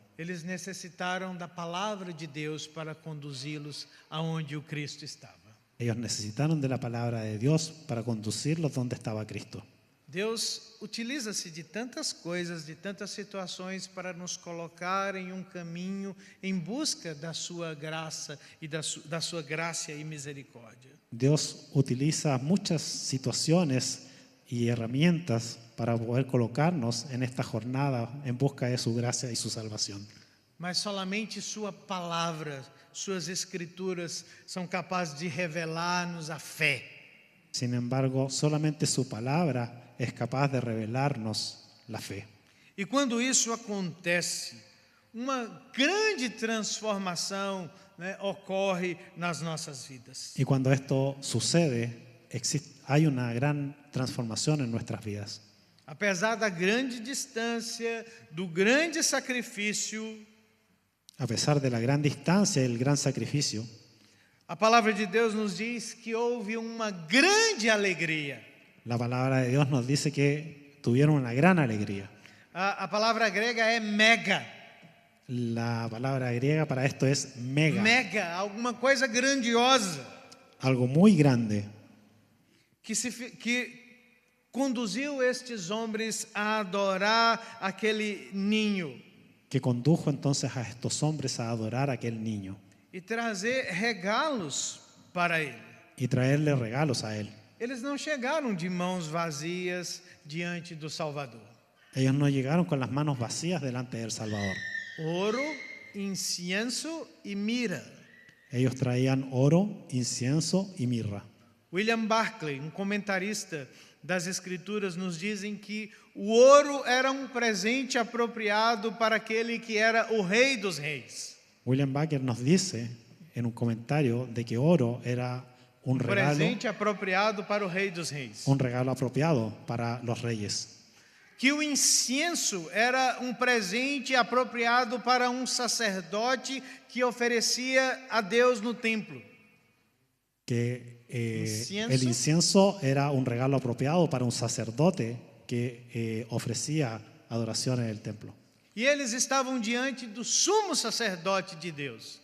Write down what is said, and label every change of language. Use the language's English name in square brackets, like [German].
[Portuguese] Eles necessitaram da palavra de Deus para conduzi-los aonde o Cristo estava. [Spanish] Ellos necesitaron de la palabra de Dios para conducirlos donde estaba Cristo. [Portuguese] Deus utiliza-se de tantas coisas, de tantas situações para nos colocar em um caminho em busca da sua graça e da sua graça e misericórdia. [Spanish] Dios utiliza muchas situaciones y herramientas para poder colocarnos en esta jornada en busca de su gracia y su salvación. [Portuguese] Mas solamente sua palavra, suas escrituras são capazes de revelar-nos a fé. [Spanish] Sin embargo, solamente su palabra es capaz de revelarnos la fe. [Portuguese] E quando isso acontece, uma grande transformação, ocorre nas nossas vidas. [Spanish] Y cuando esto sucede, hay una gran transformación en nuestras vidas. [Portuguese] Apesar da grande distância, do grande sacrifício, [Spanish] A pesar de la gran distancia y el gran sacrificio, [Portuguese] a palavra de Deus nos diz que houve uma grande alegria. [Spanish] la palabra de Dios nos dice que tuvieron una gran alegría. [Portuguese] A palavra grega é mega. [Spanish] La palabra griega para esto es mega, [Portuguese] Mega, alguma coisa grandiosa [Spanish] algo muy grande, [Portuguese] que conduziu estes homens a adorar aquele ninho [Spanish] que condujo entonces a estos hombres a adorar a aquel niño [Portuguese] e trazer regalos para ele. [Spanish] y traerle regalos a él. [Portuguese] Eles não chegaram de mãos vazias diante do Salvador. [Spanish] Ellos no llegaron con las manos vacías delante del Salvador. [Portuguese] Ouro, incienso e mira. [Spanish] Ellos traían oro, incienso y mirra. [Portuguese] William Barclay, um comentarista das Escrituras, nos dizem que o ouro era um presente apropriado para aquele que era o rei dos reis. [Spanish] William Barclay nos dice en un comentario de que oro era un [Portuguese] Presente apropriado para o rei dos reis. [Spanish] regalo apropiado para los reyes. [Portuguese] Que o incienso era um presente apropriado para um sacerdote que oferecia a Deus no templo. [Spanish] Que Incienso. el incienso era un regalo apropiado para un sacerdote que ofrecía adoración en el templo. [Portuguese] E eles estavam diante do sumo sacerdote de Deus.